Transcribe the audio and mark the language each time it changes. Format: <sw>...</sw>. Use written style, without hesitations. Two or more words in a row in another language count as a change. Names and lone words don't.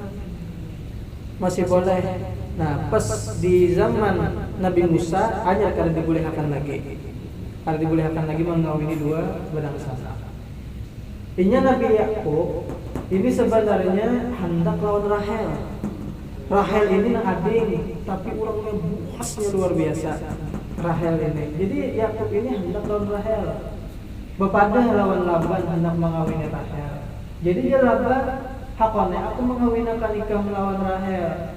<id>Masih boleh. Nah, pas di zaman Nabi Musa hanya karena dibolehkan lagi. Karena dibolehkan lagi mengawini dua badang sanak. Ini Nabi Yakub ini sebenarnya hendak lawan Rahel.</id> <bjn>Rahel ini ading, tapi orangnya buasnya luar biasa. Rahel ini. Jadi Yakub ini hendak lawan Rahel. Bepadah lawan Laban hendak mengawini Rahel. Jadi dia Laban, hakone aku mengawinakan ikam lawan Rahel.</bjn>